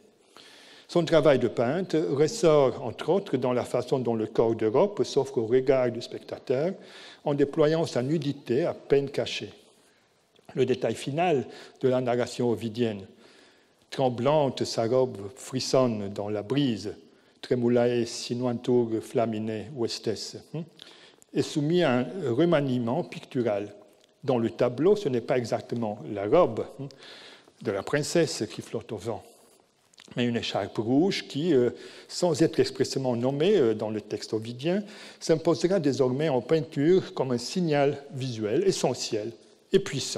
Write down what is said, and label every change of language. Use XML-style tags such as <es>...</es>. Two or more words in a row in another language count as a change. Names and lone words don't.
<fr>Son travail de peintre ressort, entre autres, dans la façon dont le corps d'Europe s'offre au regard du spectateur, en déployant sa nudité à peine cachée. Le détail final de la narration ovidienne, tremblante, sa robe frissonne dans la brise,</fr> <la>Tremulae sinuantur flamine vestes,</la> <fr>est soumis à un remaniement pictural. Dans le tableau, ce n'est pas exactement la robe de la princesse qui flotte au vent, mais une écharpe rouge qui, sans être expressément nommée dans le texte ovidien, s'imposera désormais en peinture comme un signal visuel essentiel et puissant.</fr>